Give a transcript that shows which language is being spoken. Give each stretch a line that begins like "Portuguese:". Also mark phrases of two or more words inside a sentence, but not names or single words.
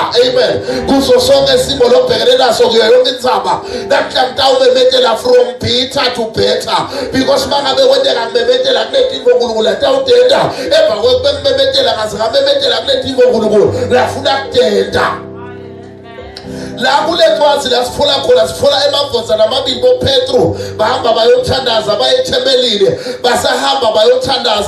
Swati: Amen. Kuso sonke isimo lobhekene naso kuyo yonke indzaba namhla ndawumemetela
English: from bitter to better
Swati: because mangabe kwendeka ngimemetela kunetimvo uNkulunkulu atawudenda emva kwekumemetela ngaze ngamemetela kunetimvo uNkulunkulu lafuna kudenda. La kule ncwadi la sifuna khona sifuna emavozana amabili boPetro bahamba bayothandaza bayethembelile basahamba bayothandaza